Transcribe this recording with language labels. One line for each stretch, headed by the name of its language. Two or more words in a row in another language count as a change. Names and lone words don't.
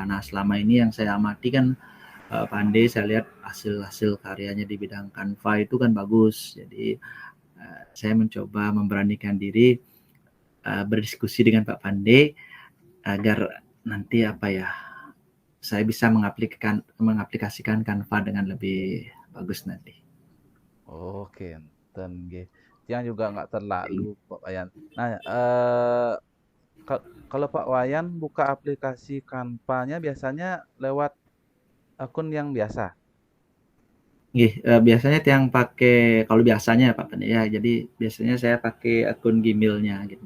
Indonesian: Nah, selama ini yang saya amati kan Pandey, saya lihat hasil-hasil karyanya di bidang Canva itu kan bagus. Jadi saya mencoba memberanikan diri berdiskusi dengan Pak Pande agar nanti apa ya, saya bisa mengaplikasikan Canva dengan lebih bagus nanti.
Javanese: Oh, kinten nggih.
Indonesian: Yang juga nggak terlalu Pak Wayan. Nah, kalau Pak Wayan buka aplikasi Canva-nya biasanya lewat akun yang biasa. Nggih, biasanya yang pakai kalau biasanya Pak Pande ya, jadi biasanya saya pakai akun Gmail-nya gitu.